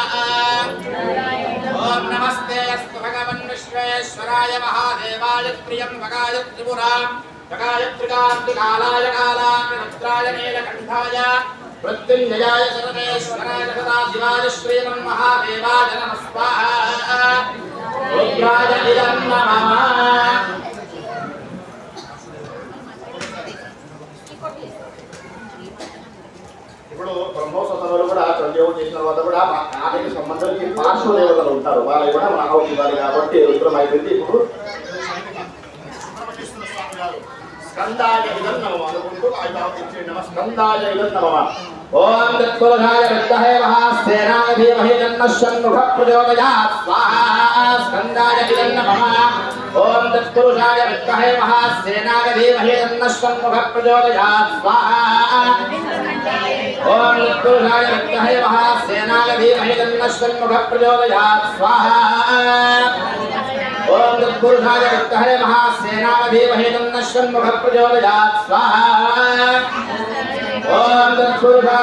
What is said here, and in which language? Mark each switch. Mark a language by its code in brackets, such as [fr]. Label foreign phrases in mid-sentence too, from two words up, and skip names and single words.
[sa] ओम नमस्ते अस्तु भगवन् विश्वेश्वराय महादेवाय त्र्यम्बकाय त्रिपुरान्तकाय त्रिकाग्ने कालाय कालाग्निरुद्राय नीलकण्ठाय मृत्युञ्जयाय सर्वेश्वराय सदाशिवाय श्रीमन्महादेवाय नमः स्वाहा रुद्राय इदं नमः [te] ఇప్పుడు బ్రహ్మోత్సవాలు కూడా ప్రయోగం చేసిన తర్వాత కూడా ఆలయ సంబంధానికి పార్శ్వదేవతలు ఉంటారు వాళ్ళు కూడా మహావతి వారి కాబట్టి రుద్రం అయిపోయింది ఇప్పుడు [sa] స్కందాయ ఇదం నమః అనుకుంటూ నమః స్కందాయ ఇదం నమః ఓం తత్పురుషాయ విద్మహే మహాసేనాయ ధీమహి తన్నః షణ్ముఖః ప్రచోదయాత్ స్వాహా స్కందాయ ఇదం నమః ఓం తత్పురుషాయ విద్మహే మహాసేనాయ ధీమహి తన్నః షణ్ముఖః ప్రచోదయాత్ స్వాహా ओम तत्पुरुषाय विद्महे महासेनाय धीमहि तन्नः षण्मुखः प्रचोदयात् स्वाहा ओम तत्पुरुषाय विद्महे महासेनाय धीमहि तन्नः षण्मुखः प्रचोदयात् स्वाहा ओम तत्पुरुषाय